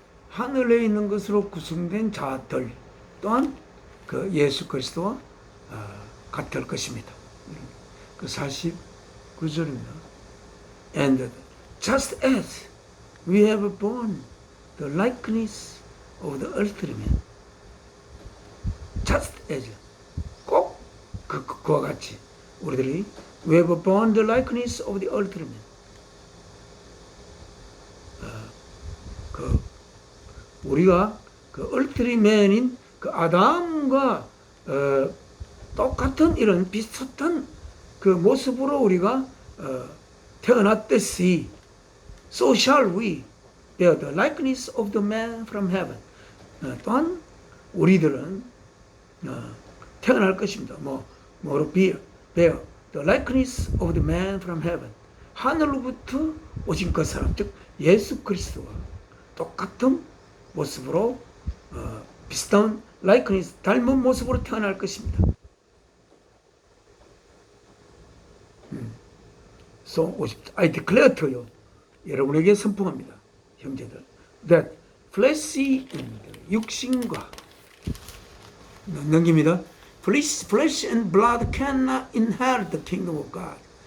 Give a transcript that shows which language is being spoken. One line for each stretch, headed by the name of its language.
Korean: 하늘에 있는 것으로 구성된 자들 또한 그 예수 그리스도와 같을 것입니다. 그 49절입니다.
English: And just as we have borne the likeness of the earthly man, just as 꼭 그와 같이 우리들이 we have borne the likeness of the earthly man.
Korean: 우리가 그 earthly man인 그 아담과 똑같은 이런 비슷한 그 모습으로 우리가 태어났듯이 so shall we bear the likeness of the man from heaven. 또한 우리들은 태어날 것입니다.
English: 뭐로 bear the likeness of the man from heaven.
Korean: 하늘로부터 오신 그 사람, 즉 예수 그리스도와 똑같은 모습으로 비슷한 likeness, 닮은 모습으로 태어날 것입니다.
English: So 50. I declare to you, 여러분에게 선포합니다, 형제들, that fleshly 육신과 넘깁니다. Flesh and blood cannot inherit the kingdom of God.